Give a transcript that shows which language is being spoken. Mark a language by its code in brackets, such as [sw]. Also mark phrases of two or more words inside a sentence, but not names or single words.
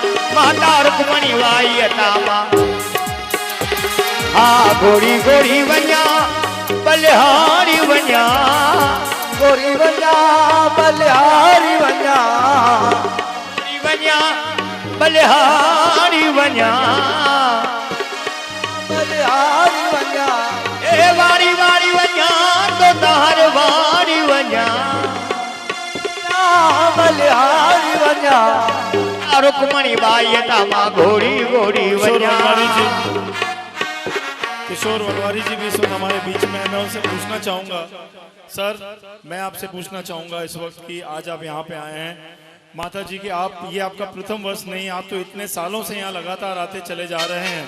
[sd] माता रुक्मणी बाई अतामा हाँ गोरी गोरी वञा बलिहारी वञा गोरी वञा बलिहारी वञा वञा बलिहारी वञा बलिहारी वञा ए वारी वारी वञा तो तार वारी वञा बलिहारी वञा रुक्मणी बाई अतामा गोरी गोरी वञा। [hi] किशोर वनवारी जी भी इस वक्त हमारे बीच में, मैं उनसे पूछना चाहूँगा सर, मैं आपसे पूछना चाहूँगा इस वक्त कि आज आप यहाँ पे आए हैं माता जी की, आप ये आपका प्रथम वर्ष नहीं, आप तो इतने सालों से यहाँ लगातार आते चले जा रहे हैं।